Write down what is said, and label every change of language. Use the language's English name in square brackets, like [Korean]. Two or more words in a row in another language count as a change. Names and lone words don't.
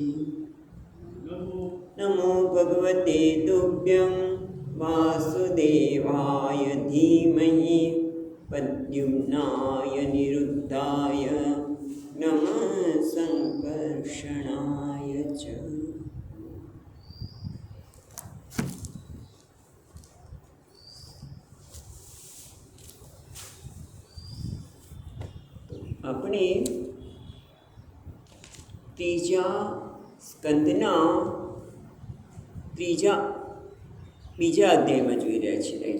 [Sanskrit] नमो भगवते तुभ्यं वासुदेवाय धीमहि प्रद्युम्नाय निरुद्धाय नमः संकर्षणाय च। [Gujarati] આપણે ત્રીજા સ્કંદના બીજા અધ્યાયમાં જોઈ રહ્યા છીએ, રાઈટ?